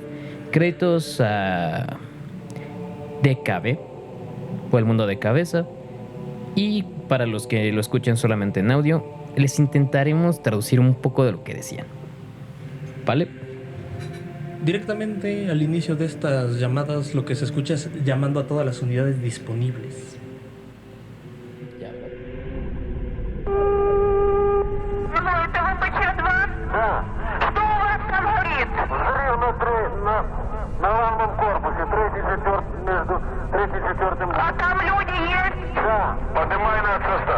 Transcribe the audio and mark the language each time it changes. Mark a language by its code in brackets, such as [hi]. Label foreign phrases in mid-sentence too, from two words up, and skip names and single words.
[es] Créditos a DKB o El Mundo de Cabeza. Y para los que lo escuchen solamente en audio, les intentaremos traducir un poco de lo que decían. ¿Vale? Directamente al inicio de estas llamadas lo que se escucha es llamando a todas las unidades disponibles. [ru] На главном корпусе, третий, четвертый, между третьим и четвертым. А там люди есть? Да. Поднимай над состав.